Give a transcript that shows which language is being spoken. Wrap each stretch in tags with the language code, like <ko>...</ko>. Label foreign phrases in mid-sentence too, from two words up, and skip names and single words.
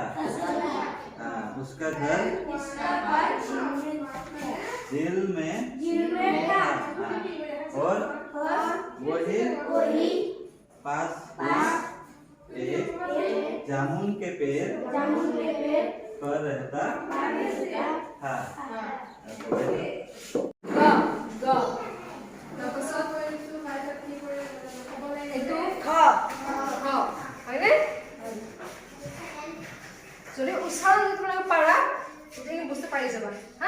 <hi>उसका घर झील में था। और वही पास एक जामुन के पेड़ पर रहता था।</hi> <as>যদি উচ্চাৰণ তোমালোকে পাৰা গোটেইখিনি বস্তু পাৰি যাবা হা।</as>